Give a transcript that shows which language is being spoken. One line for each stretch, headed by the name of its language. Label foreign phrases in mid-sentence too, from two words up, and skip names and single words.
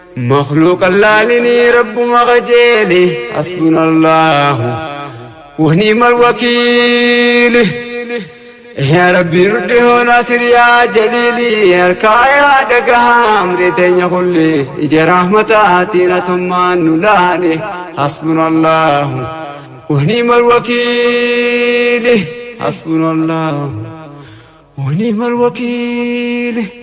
Oromo: Makhluuqa laalinii Rabbuma qajeeli.
Arabic: حسبنا الله ونعم الوكيل. يا رب,
Oromo: nuddi hoo Naasir, yaa Jaliili, harkaa yaa dhagahaa, amrii teenya kulli, ija rahmataa ati natummaan nu laale.
Arabic: حسبنا الله ونعم الوكيل. حسبنا الله ونعم الوكيل.